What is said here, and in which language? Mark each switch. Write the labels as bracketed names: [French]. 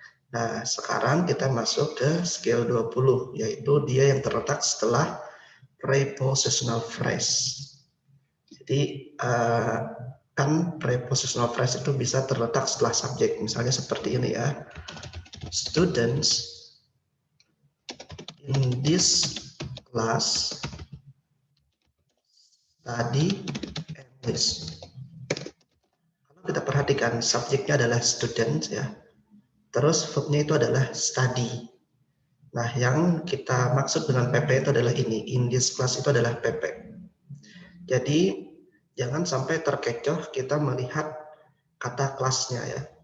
[Indonesian] Nah, sekarang kita masuk ke skill 20, yaitu dia yang terletak setelah prepositional phrase. Jadi kan prepositional phrase itu bisa terletak setelah subjek, misalnya seperti ini ya. [English] Students in this class study English. [Indonesian] Kalau kita perhatikan subjeknya adalah student ya, terus verbnya itu adalah study. Nah, yang kita maksud dengan PP itu adalah ini, [English] in this class [Indonesian] itu adalah PP. Jadi jangan sampai terkecoh kita melihat kata kelasnya ya.